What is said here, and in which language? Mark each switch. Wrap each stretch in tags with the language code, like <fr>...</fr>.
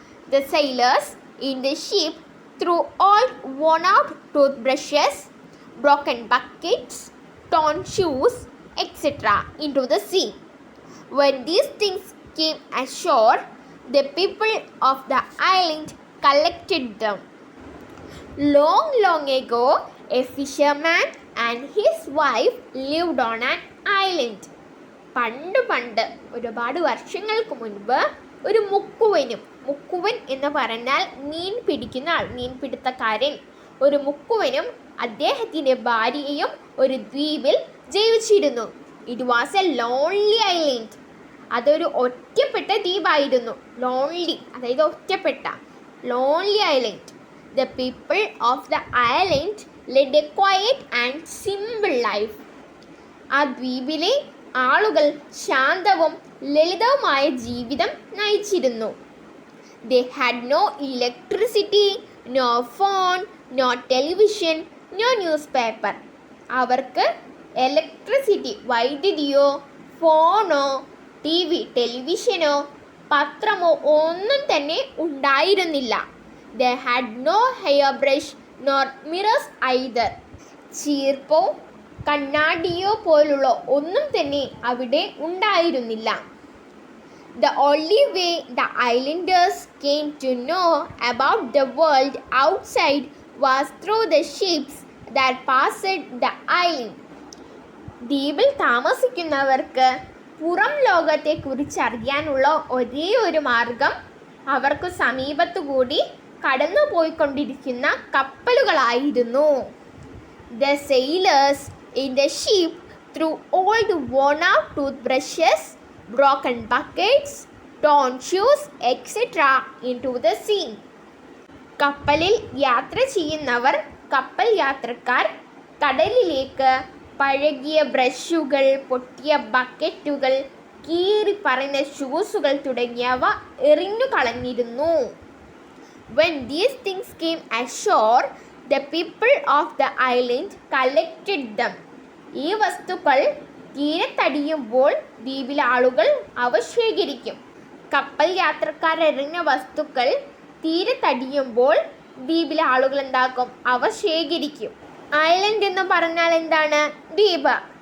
<en>The sailors in the ship threw old worn-out toothbrushes, broken buckets, torn shoes, etc. into the sea. When these things came ashore, the people of the island collected them. Long, long ago, a fisherman and his wife lived on an island.</en> <ml>പണ്ട് ഒരുപാട് വർഷങ്ങൾക്ക് മുൻപ് ഒരു മുക്കുവൻ എന്ന് പറഞ്ഞാൽ മീൻ പിടിക്കുന്ന ആൾ, മീൻപിടുത്തക്കാരൻ. ഒരു മുക്കുവനും അദ്ദേഹത്തിൻ്റെ ഭാര്യയും ഒരു ദ്വീപിൽ ജീവിച്ചിരുന്നു.</ml> <en>It was a lonely island.</en> <ml>അതൊരു ഒറ്റപ്പെട്ട ദ്വീപായിരുന്നു. ലോൺലി അതായത് ഒറ്റപ്പെട്ട, lonely island.</ml> <en>The people of the island led a quiet and simple life.</en> <ml>ആ ദ്വീപിലെ ആളുകൾ ശാന്തവും ലളിതവുമായ ജീവിതം നയിച്ചിരുന്നു.</ml> <en>They had no electricity, no phone, no television, no newspaper.</en> <ml>അവർക്ക് ഇലക്ട്രിസിറ്റി, വൈദ്യുതിയോ ഫോണോ ടെലിവിഷനോ പത്രമോ ഒന്നും തന്നെ ഉണ്ടായിരുന്നില്ല.</ml> <en>They had no hairbrush nor mirrors either.</en> <ml>ചീർപ്പോ കണ്ണാടിയോ പോലുള്ള ഒന്നും തന്നെ അവിടെ ഉണ്ടായിരുന്നില്ല.</ml> <en>The only way the islanders came to know about the world outside was through the ships that passed the island.</en> <ml>ദ്വീപിൽ താമസിക്കുന്നവർക്ക് പുറം ലോകത്തെക്കുറിച്ച് അറിയാനുള്ള ഒരേ ഒരു മാർഗം അവർക്ക് സമീപത്തുകൂടി കടന്നു പോയിക്കൊണ്ടിരിക്കുന്ന കപ്പലുകളായിരുന്നു.</ml> <en>The sailors in the ship threw old worn-out toothbrushes, broken buckets, torn shoes, etc. into the sea.</en> <ml>കപ്പലിൽ യാത്ര ചെയ്യുന്നവർ, കപ്പൽ യാത്രക്കാർ കടലിലേക്ക് പഴകിയ ബ്രഷുകൾ, പൊട്ടിയ ബക്കറ്റുകൾ, കീറിപ്പറയുന്ന ഷൂസുകൾ തുടങ്ങിയവ എറിഞ്ഞു കളഞ്ഞിരുന്നു.</ml> <en>When these things came ashore, the people of the island collected them.</en> <ml>ഈ വസ്തുക്കൾ തീരത്തടിയുമ്പോൾ ദ്വീപിലെ ആളുകൾ അവ ശേഖരിക്കും. കപ്പൽ യാത്രക്കാർ എറിഞ്ഞ വസ്തുക്കൾ തീരത്തടിയുമ്പോൾ ദ്വീപിലെ ആളുകൾ എന്താക്കും? അവ ശേഖരിക്കും. ഐലൻഡ് എന്ന് പറഞ്ഞാൽ എന്താണ്? ദ്വീപ്.</ml>